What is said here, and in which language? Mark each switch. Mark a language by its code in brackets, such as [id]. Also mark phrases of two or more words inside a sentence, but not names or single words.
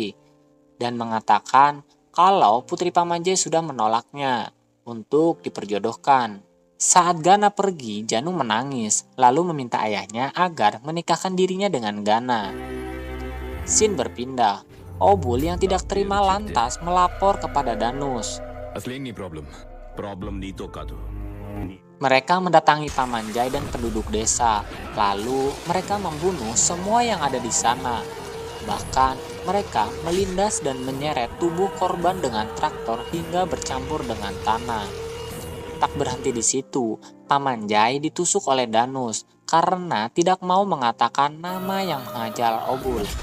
[id] Dan mengatakan kalau putri Paman Jai sudah menolaknya untuk diperjodohkan. Saat Gana pergi, Janu menangis, lalu meminta ayahnya agar menikahkan dirinya dengan Gana. Scene berpindah. Obul yang tidak terima lantas melapor kepada Danus. [te] అసలేం నీ ప్రాబ్లం నీతో కాదు. [id] Mereka mendatangi Paman Jai dan penduduk desa. Lalu mereka membunuh semua yang ada di sana. Bahkan mereka melindas dan menyeret tubuh korban dengan traktor hingga bercampur dengan tanah. Tak berhenti di situ, Paman Jai ditusuk oleh Danus karena tidak mau mengatakan nama yang mengajal Obul.